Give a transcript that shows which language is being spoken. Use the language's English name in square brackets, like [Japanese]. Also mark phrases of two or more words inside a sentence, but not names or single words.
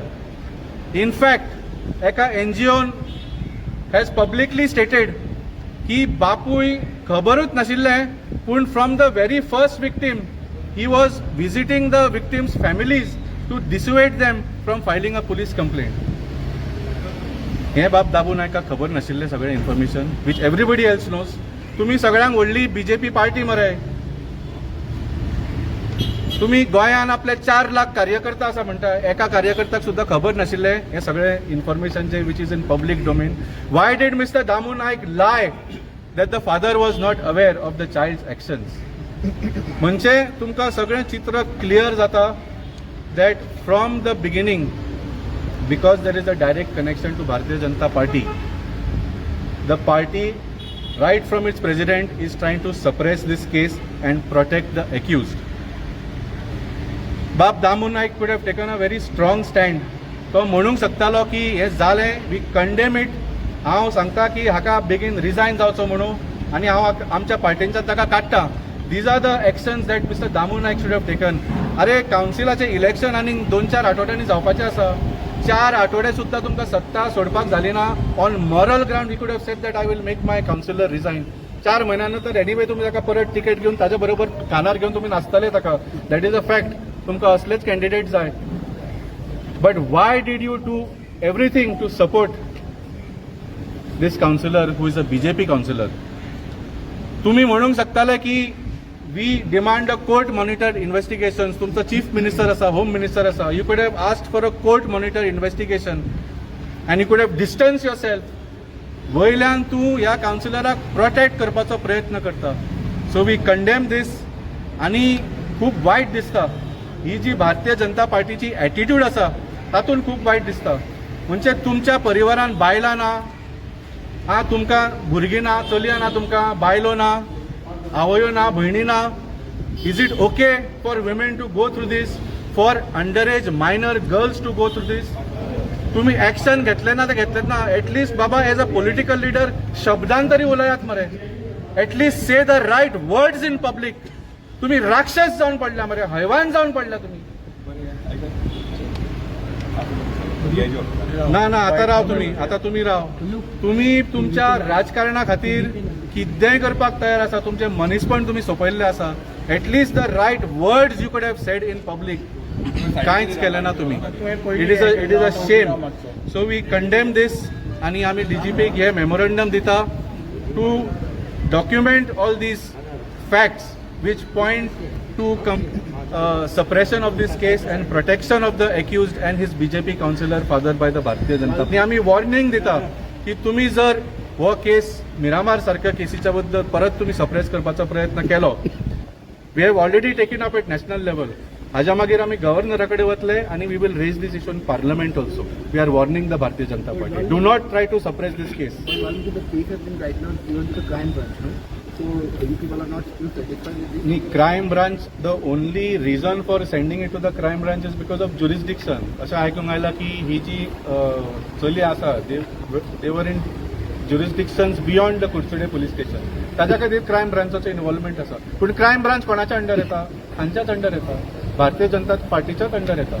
[English] in fact [Konkani] एका NGOन [English] has publicly stated [Konkani] की बापूय खबरूच नाशिल्लें, पूण [English] from the very first victim he was visiting the victim's families to dissuade them from filing a police complaint. [Konkani] हें बाब दामू नायकाक खबर नाशिल्लें सगळें इन्फॉर्मेशन [English] which everybody else knows. [Konkani] तुम्ही सगळ्यांक व्हडली BJP पार्टी मरे. तुम्ही गोंयान आपले 4 लाख कार्यकर्ता आसा म्हणटा, एका कार्यकर्त्याक सुद्दां खबर नाशिल्लें हें सगळें इन्फॉर्मेशन जे [English] which is in public domain. Why did Mr Damu Naik lie that the father was not aware of the child's actions? [Konkani] म्हणजे तुमकां सगळें चित्र क्लियर जाता [English] that from the beginning, because there is a direct connection to Bharatiya Janata Party, the party right from its president is trying to suppress this case and protect the accused. Bab Damu Naik could have taken a very strong stand. [Konkani] तो म्हणूंक शकतालो की हे जालें, [English] we condemn it. [Konkani] हांव सांगता की हाका बेगीन रिजायन जावचो म्हणून आनी हांव आमच्या पार्टींच्यान ताका काडटा. [English] These are the actions that Mr Damu Naik should have taken. [Konkani] अरे कावन्सिलाचें इलेक्शन आनी 2-4 आठवड्यांनी जावपाचें आसा. 4 आठवडे सुद्दां तुमकां सत्ता सोडपाक जाली ना. [English] On moral ground we could have said that I will make my councillor resign. [Konkani] 4 महिन्यानंतर एनिवे तुम्ही ताका परत तिकेट घेवन ताजे बरोबर खानार घेवन तुम्ही नाचतले ताका. [English] That is a fact. [Konkani] तुमकां असलेच कॅन्डिडेट जाय. [English] But why did you do everything to support this councillor who is a BJP councillor? [Konkani] तुम्ही म्हणूंक शकताले की [English] we demand a court monitored investigation. [Konkani] तुमचो [English] chief minister [Konkani] आसा, [English] home minister [Konkani] आसा. [English] You could have asked for a court monitored investigation and you could have distance your self. [Konkani] वयल्यान तूं ह्या काउन्सिलराक प्रोटेक्ट करपाचो प्रयत्न करता. [English] So we condemn this. [Konkani] आनी खूब वायट दिसता ही जी भारतीय जनता पार्टीची एटिट्यूड आसा तातूंत खूब वायट दिसता. म्हणजे तुमच्या परिवारान बायलां ना, तुमकां भुरगीं ना, चलयां ना, तुमकां बायलो ना, आवयो ना, भयणी ना. [English] Is it okay for women to go through this, for under age minor girls to go through this? [Konkani] तुम्ही ऍक्शन घेतले ना ते घेतलेत ना. एटलीस्ट बाबा [English] as a political leader [Konkani] शब्दान तरी उलयात मरे. [English] At least say the right words in public. [Konkani] तुम्ही राक्षस जाऊन पडला मरे, हैवान जाऊन पडला तुम्ही. ना ना आता राव तुम्ही, आता तुम्ही राव. तुम्ही तुमच्या राजकारणा खातीर कितेंय करपाक तयार आसा. तुमचे मनीसपण तुम्ही सोंपयल्ले आसा. [English] At least the right words you could have said in public. [Konkani] कांयच केलें ना तुम्ही. [English] It is a shame. So we condemn this. [Konkani] आनी आमी DGPक हे मेमोरंडम दिता [English] to document all these facts which point to suppression of this case and protection of the accused and his BJP councillor fathered by the Bharatiya Janata Party. [Konkani] आम्ही वॉर्निंग दिता की तुम्ही जर हो केस मिरामार सारख्या केसीच्या बद्दल परत तुम्ही सप्रेस करपाचा प्रयत्न केलो, [English] we have already taken up at national level. [Konkani] हाज्या मागीर आमी गव्हर्नरा कडेन वतले आनी [English] we will raise this issue in parliament also. We are warning the Bharatiya Janata Party. Do not try to suppress this case. The case has been right now given to the crime branch, no? So you people are not still satisfied with this? Crime branch the only reason for sending it to the crime branch is because of jurisdiction. [Konkani] अशें आयकूंक आयलां की ही जी चली आसा [English] there in jurisdictions beyond the Kudchade police station. [Konkani] ताज्या खातीर क्रायम ब्रांचाचो इन्वॉल्वमेंट आसा. पूण [English] crime branch [Konkani] कोणाच्या अंडर येता? हांच्याच अंडर येता, भारतीय जनता पार्टीच्याच अंडर येता.